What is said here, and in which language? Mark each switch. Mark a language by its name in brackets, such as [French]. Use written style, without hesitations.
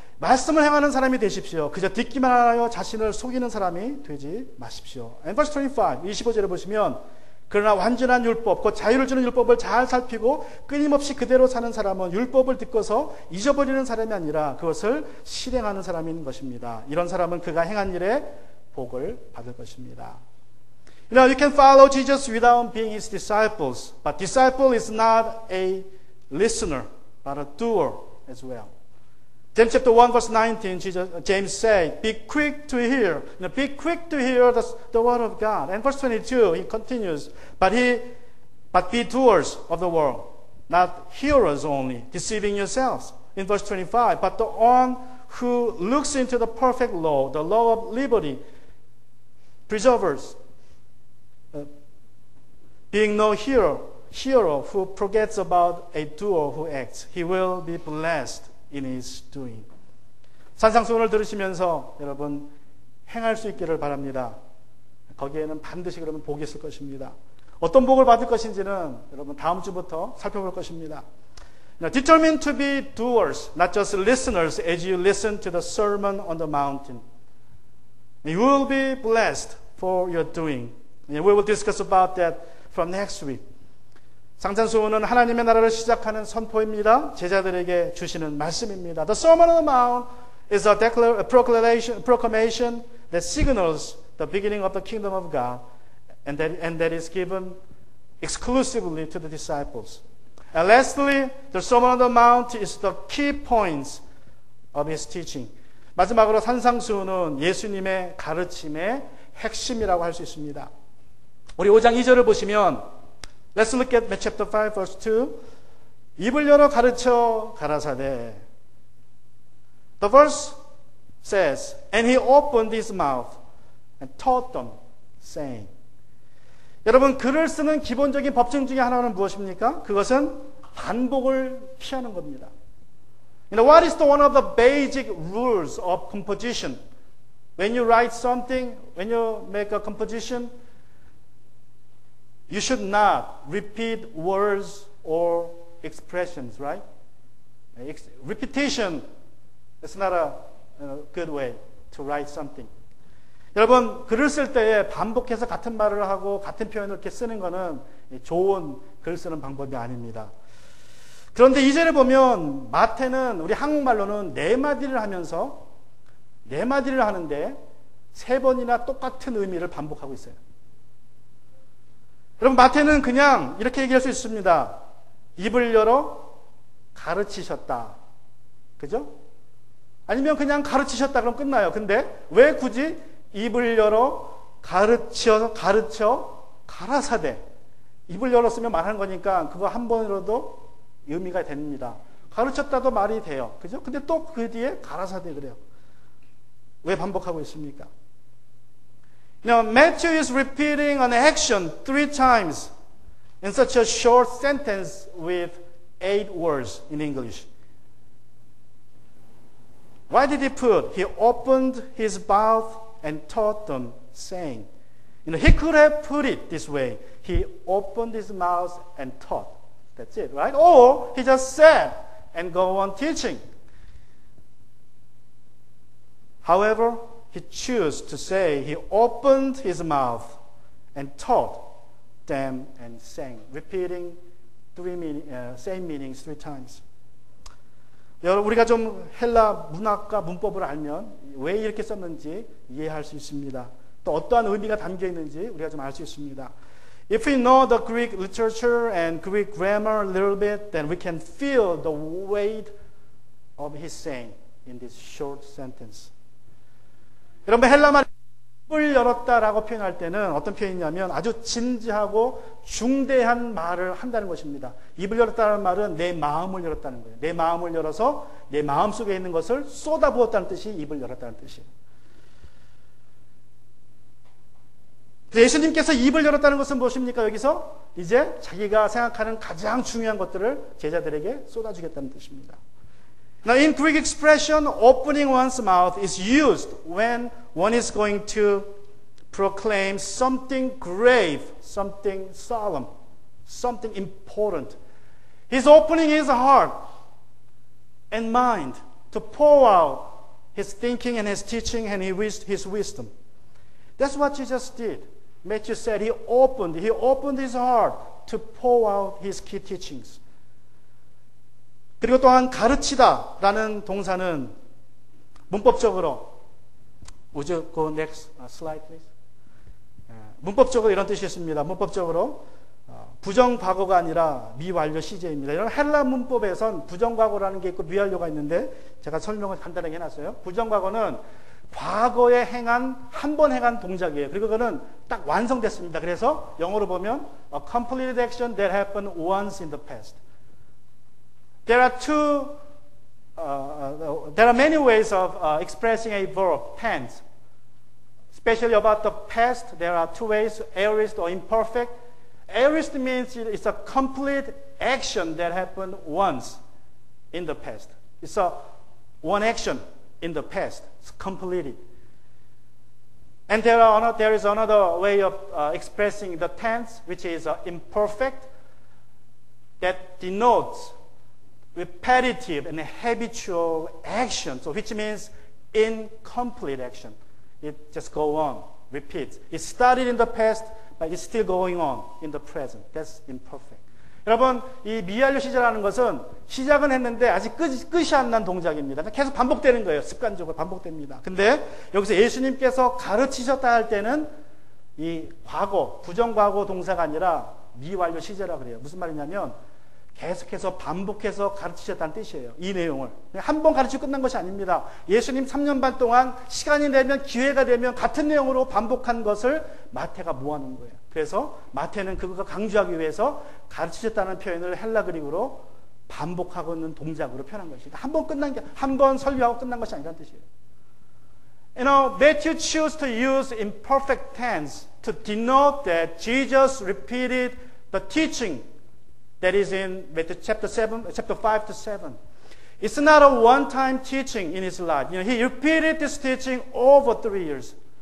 [Korean] 말씀을 행하는 사람이 되십시오. 그저 듣기만 하여 자신을 속이는 사람이 되지 마십시오. [English] And verse 25, [Korean] 25절에 보시면 그러나 완전한 율법, 곧 자유를 주는 율법을 잘 살피고 끊임없이 그대로 사는 사람은 율법을 듣고서 잊어버리는 사람이 아니라 그것을 실행하는 사람인 것입니다. 이런 사람은 그가 행한 일에 복을 받을 것입니다. [English] You know, you can follow Jesus without being his disciples, but disciple is not a listener, but a doer as well. James chapter 1 verse 19, James said, be quick to hear. Be quick to hear the word of God. And verse 22, he continues, but be doers of the word, not hearers only, deceiving yourselves. In verse 25, but the one who looks into the perfect law, the law of liberty, preservers, being no hero who forgets about a doer who acts, he will be blessed in his doing. [Korean] 산상수훈을 들으시면서 여러분 행할 수 있기를 바랍니다. 거기에는 반드시 그러면 복이 있을 것입니다. 어떤 복을 받을 것인지는 여러분 다음 주부터 살펴볼 것입니다. [English] Now, determined to be doers, not just listeners as you listen to the Sermon on the Mountain. You will be blessed for your doing. We will discuss about that from next week. [Korean] 상산수훈은 하나님의 나라를 시작하는 선포입니다. 제자들에게 주시는 말씀입니다. [English] The Sermon on the Mount is a proclamation that signals the beginning of the kingdom of God, and that is given exclusively to the disciples. And lastly, the Sermon on the Mount is the key points of his teaching. [Korean] 마지막으로 산상수훈은 예수님의 가르침의 핵심이라고 할 수 있습니다. 우리 5장 2절을 보시면 [English] Let's look at chapter 5 verse 2. [Korean] 입을 열어 가르쳐 가라사대. [English] The verse says, and he opened his mouth and taught them, saying. [Korean] 여러분, 글을 쓰는 기본적인 법칙 중에 하나는 무엇입니까? 그것은 반복을 피하는 겁니다. [English] You know, what is one of the basic rules of composition? When you write something, when you make a composition, you should not repeat words or expressions, right? Repetition is not a good way to write something. [Korean] 여러분, 글을 쓸 때에 반복해서 같은 말을 하고 같은 표현을 이렇게 쓰는 것은 좋은 글 쓰는 방법이 아닙니다. 그런데 이절에 보면 마태는 우리 한국말로는 네 마디를 하면서 네 마디를 하는데 세 번이나 똑같은 의미를 반복하고 있어요. 여러분, 마태는 그냥 이렇게 얘기할 수 있습니다. 입을 열어 가르치셨다. 그죠? 아니면 그냥 가르치셨다 그럼 끝나요. 근데 왜 굳이 입을 열어 가르쳐 가라사대. 입을 열었으면 말하는 거니까 그거 한 번으로도 의미가 됩니다. 가르쳤다도 말이 돼요. 그죠? 근데 또 그 뒤에 가라사대 그래요. 왜 반복하고 있습니까? [English] Now, Matthew is repeating an action 3 times in such a short sentence with 8 words in English. Why did he put? He opened his mouth and taught them, saying. You know, he could have put it this way. He opened his mouth and taught. That's it, right? Or he just said and go on teaching. However, he chose to say he opened his mouth and taught them and sang, repeating same meanings 3 times. [Korean] 여러분, 우리가 좀 헬라 문학과 문법을 알면 왜 이렇게 썼는지 이해할 수 있습니다. 또 어떠한 의미가 담겨 있는지 우리가 좀 알 수 있습니다. [English] If we know the Greek literature and Greek grammar a little bit, then we can feel the weight of his saying in this short sentence. [Korean] 여러분, 헬라말 입을 열었다라고 표현할 때는 어떤 표현이냐면 아주 진지하고 중대한 말을 한다는 것입니다. 입을 열었다는 말은 내 마음을 열었다는 거예요. 내 마음을 열어서 내 마음 속에 있는 것을 쏟아부었다는 뜻이 입을 열었다는 뜻이에요. 예수님께서 입을 열었다는 것은 무엇입니까? 여기서 이제 자기가 생각하는 가장 중요한 것들을 제자들에게 쏟아주겠다는 뜻입니다. [English] Now, in Greek expression, opening one's mouth is used when one is going to proclaim something grave, something solemn, something important. He's opening his heart and mind to pour out his thinking and his teaching and his wisdom. That's what Jesus did. Matthew said he opened his heart to pour out his key teachings. [Korean] 그리고 또한 가르치다라는 동사는 문법적으로 [English] Would you go next slide, please? [Korean] 문법적으로 이런 뜻이 있습니다. 문법적으로 부정과거가 아니라 미완료 시제입니다. 이런 헬라 문법에선 부정과거라는 게 있고 미완료가 있는데 제가 설명을 간단하게 해놨어요. 부정과거는 과거에 한 번 행한 동작이에요. 그리고 그거는 딱 완성됐습니다. 그래서 영어로 보면 [English] a completed action that happened once in the past. There are many ways of expressing a verb, tense. Especially about the past, there are two ways, aorist or imperfect. Aorist means it's a complete action that happened once in the past. It's one action in the past. It's completed. And there is another way of expressing the tense, which is imperfect, that denotes repetitive and habitual action, so which means incomplete action. It just goes on, repeats. It started in the past, but it's still going on in the present. That's imperfect. [Korean] 여러분, 이 미완료 시제라는 것은 시작은 했는데 아직 끝이 안 난 동작입니다. 계속 반복되는 거예요. 습관적으로 반복됩니다. 근데 여기서 예수님께서 가르치셨다 할 때는 이 과거, 부정과거 동사가 아니라 미완료 시제라 그래요. 무슨 말이냐면 계속해서 반복해서 가르치셨다는 뜻이에요. 이 내용을. 한 번 가르치고 끝난 것이 아닙니다. 예수님 3년 반 동안 시간이 되면 기회가 되면 같은 내용으로 반복한 것을 마태가 모아놓은 거예요. 그래서 마태는 그것을 강조하기 위해서 가르치셨다는 표현을 헬라 그릭으로 반복하고 있는 동작으로 표현한 것입니다. 한 번 설교하고 끝난 것이 아니라는 뜻이에요. [English] You know, Matthew chose to use imperfect tense to denote that Jesus repeated the teaching that is in Matthew chapter 5 to 7. It's not a one-time teaching in his life. You know, he repeated this teaching over 3 years.